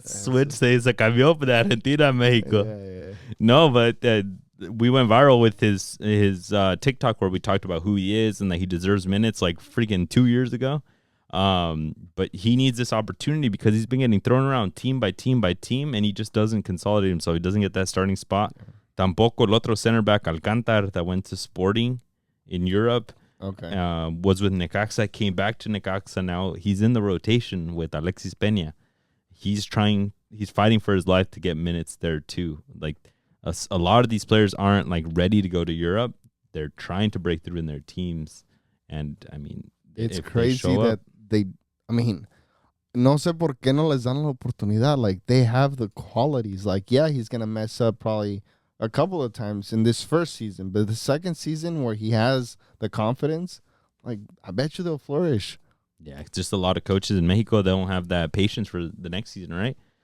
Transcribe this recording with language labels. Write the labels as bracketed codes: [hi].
[es] Switch se cambió de Argentina a Mexico. [en] Yeah. No, but we went viral with his TikTok where we talked about who he is and that he deserves minutes like freaking 2 years ago. But he needs this opportunity because he's been getting thrown around team by team by team, and he just doesn't consolidate himself. He doesn't get that starting spot. [es] Tampoco el otro [en] center back, Alcántar, that went to Sporting in Europe. Okay. Was with Necaxa, came back to Necaxa. Now he's in the rotation with Alexis Peña. He's fighting for his life to get minutes there too. Like a lot of these players aren't like ready to go to Europe. They're trying to break through in their teams, and I mean, it's crazy that [es] no sé por qué no les dan la oportunidad. [en] Like, they have the qualities. Like, yeah, he's gonna mess up probably a couple of times in this first season, but the second season where he has the confidence, like, I bet you they'll flourish. Yeah, it's just a lot of coaches in Mexico, they don't have that patience for the next season, right?